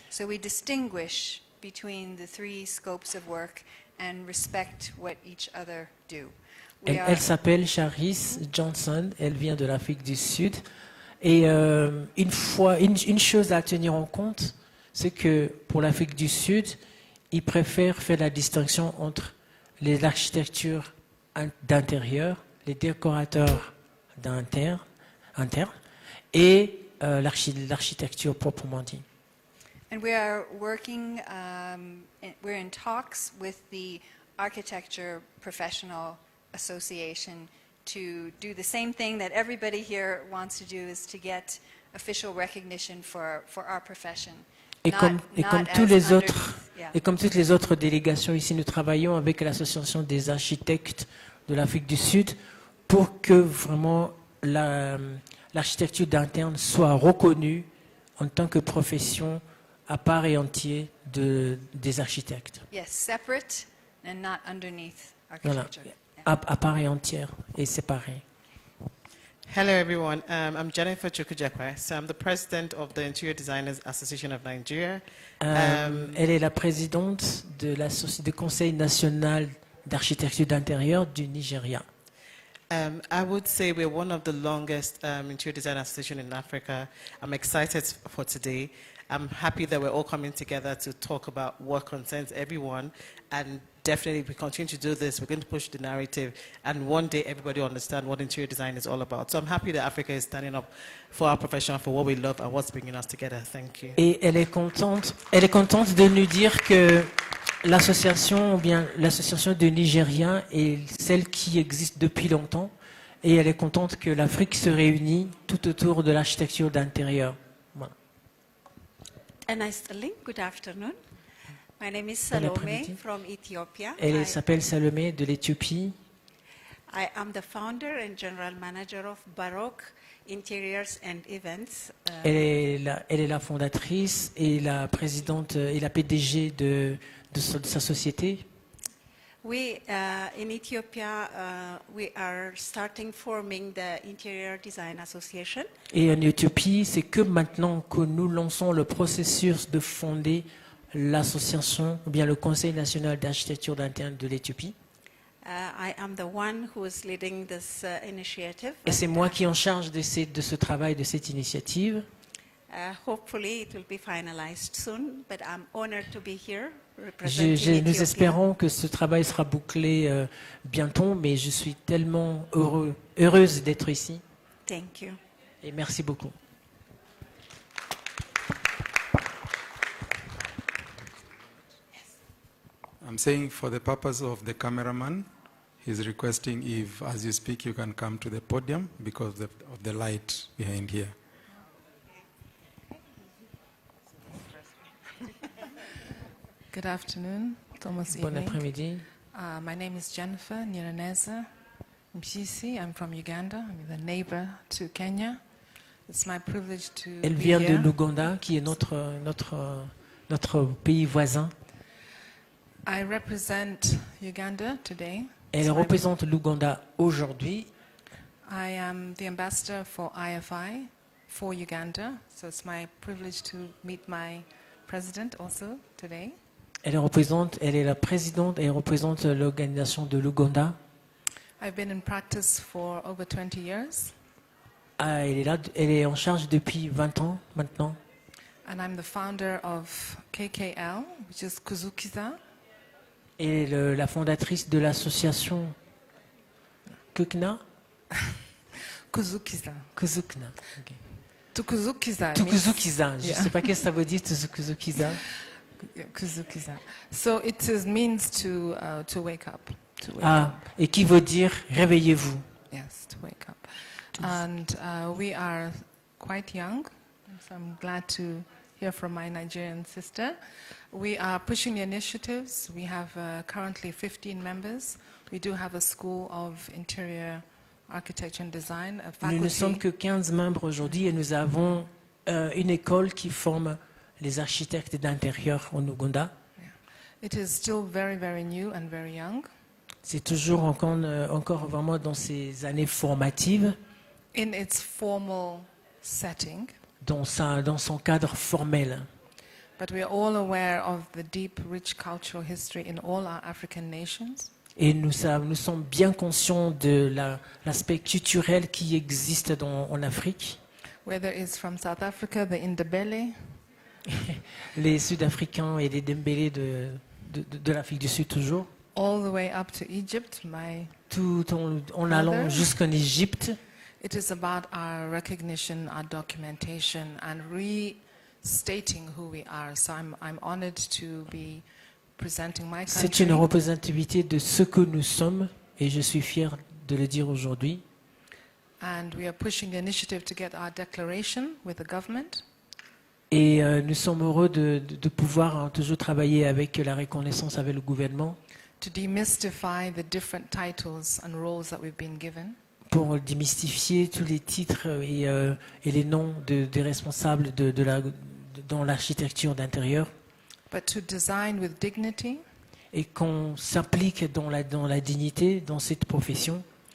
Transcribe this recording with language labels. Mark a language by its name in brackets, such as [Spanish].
[English] So we distinguish between the three scopes of work and respect what each other do. [French] Elle s'appelle Charisse Johnson, elle vient de l'Afrique du Sud. Et une chose à tenir en compte, c'est que pour l'Afrique du Sud, ils préfèrent faire la distinction entre les architectures d'intérieur, les décorateurs internes et l'architecture proprement dit. [English] And we are working, we're in talks with the Architecture Professional Association to do the same thing that everybody here wants to do, is to get official recognition for our profession. [French] Et comme toutes les autres délégations ici, nous travaillons avec l'Association des architectes de l'Afrique du Sud pour que vraiment l'architecture d'interne soit reconnue en tant que profession à part et entière des architectes. [English] Yes, separate and not underneath [French] Voilà, [English] architecture. [French] à part et entière et séparée. [English] Hello, everyone. I'm Jennifer Chukwujekwe. So I'm the president of the Interior Designers Association of Nigeria. [French] Elle est la présidente du Conseil national d'architecture d'intérieur du Nigeria. [English] I would say we're one of the longest interior design associations in Africa. I'm excited for today. I'm happy that we're all coming together to talk about what concerns everyone, and definitely if we continue to do this, we're going to push the narrative, and one day everybody will understand what interior design is all about. So I'm happy that Africa is standing up for our profession, for what we love and what's bringing us together. Thank you. [French] Et elle est contente de nous dire que l'association des Nigériens est celle qui existe depuis longtemps, et elle est contente que l'Afrique se réunit tout autour de l'architecture d'intérieur. Voilà. [English] Good afternoon. My name is Salome from Ethiopia. [French] Elle s'appelle Salomé de l'Éthiopie. [English] I am the founder and general manager of Baroque Interiors and Events. [French] Elle est la fondatrice et la présidente et la PDG de sa société. [English] We in Ethiopia we are starting forming the Interior Design Association. [French] Et en Éthiopie, c'est que maintenant que nous lançons le processus de fonder l'association, ou bien le Conseil national d'architecture d'interne de l'Éthiopie. [English] I am the one who is leading this initiative. [French] Et c'est moi qui est en charge de ce travail, de cette initiative. [English] Hopefully it will be finalized soon, but I'm honored to be here representing Ethiopia. [French] Nous espérons que ce travail sera bouclé bientôt, mais je suis tellement heureuse d'être ici. [English] Thank you. [French] Et merci beaucoup. [English] I'm saying for the purpose of the cameraman, he's requesting if, as you speak, you can come to the podium because of the light behind here. Good afternoon, Thomas [French] Bon [English] evening. [French] après-midi. [English] My name is Jennifer Nyiraneza Mpisi. I'm from Uganda. I'm the neighbor to Kenya. It's my privilege to [French] Elle [English] be [French] vient de [English] here. [French] l'Ouganda, qui est notre pays voisin. [English] I represent Uganda today. [French] Elle [English] So [French] représente l'Ouganda aujourd'hui. [English] I am the ambassador for IFI for Uganda. So it's my privilege to meet my president also today. [French] Elle est la présidente et elle représente l'organisation de l'Ouganda. [English] I've been in practice for over 20 years. [French] Elle est en charge depuis 20 ans maintenant. [English] And I'm the founder of KKL, which is Kuzukiza. [French] Et la fondatrice de l'association Kukna. [English] Kuzukiza. Kuzukna. Okay. Tukuzukiza. Tukuzukiza. [French] Je ne sais pas qu'est-ce que ça veut dire, Tukuzukiza. [English] Kuzukiza. So it means to wake up. [French] Et qui veut dire réveillez-vous. [English] Yes, to wake up. And we are quite young, so I'm glad to hear from my Nigerian sister. We are pushing the initiatives. We have currently 15 members. We do have a school of interior architecture and design, a [French] Nous ne sommes [English] faculty. [French] que 15 membres aujourd'hui et nous avons une école qui forme les architectes d'intérieur en Ouganda. [English] It is still very, very new and very young. [French] C'est toujours encore vraiment dans ces années formatives, [English] In its formal setting, [French] dans son cadre formel. [English] but we are all aware of the deep, rich cultural history in all our African nations. [French] Et nous sommes bien conscients de l'aspect culturel qui existe en Afrique. [English] Whether it's from South Africa, the Indabele, [French] Les Sud-Africains et les Dembélés de l'Afrique du Sud toujours, [English] all the way up to Egypt, [French] tout en allant jusqu'en Égypte. [English] it is about our recognition, our documentation, and restating who we are. So I'm honored to be presenting my [French] C'est [English] country. [French] une représentativité de ce que nous sommes et je suis fier de le dire aujourd'hui. [English] And we are pushing the initiative to get our declaration with the government. [French] Et nous sommes heureux de pouvoir toujours travailler avec la reconnaissance avec le gouvernement [English] To demystify the different titles and roles that we've been given. [French] pour démystifier tous les titres et les noms des responsables dans l'architecture d'intérieur [English] But to design with dignity [French] et qu'on s'implique dans la dignité dans cette profession